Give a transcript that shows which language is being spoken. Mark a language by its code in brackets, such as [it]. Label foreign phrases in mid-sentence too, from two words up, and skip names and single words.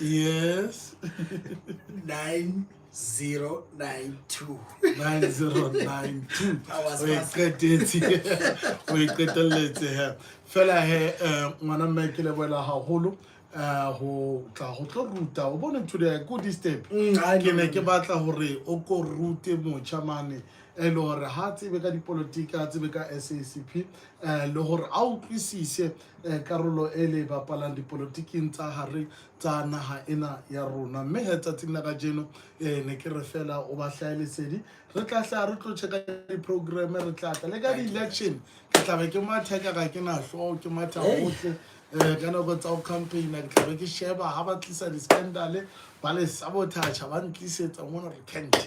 [en] yes 9092 9092 I was [st] we qetelletse he fela he ngwana mme ke le boela haholo ho tla ho tlo ruta o bone [en] today good step [st] ke ne ke batla hore o ko rute motjha mane e le hore ha tsebe ka dipolotiki ha tsebe ka SACP le hore a utlwisise karolo e le bapalang dipolotiking tsa hare tsa naha ena ya rona mme he tsatsing la kajeno ne ke re fela o ba hlaele sedi re tla hla re tlo checka di-program re tla tla le ka di-election ke tla be ke matha ka ga ke na hlo ke matha hohle ka nako tsa o campaigna ke tla be ke sheba ha ba tlisa di-scandal ba le sabotage ba ntlisetsa mona re can't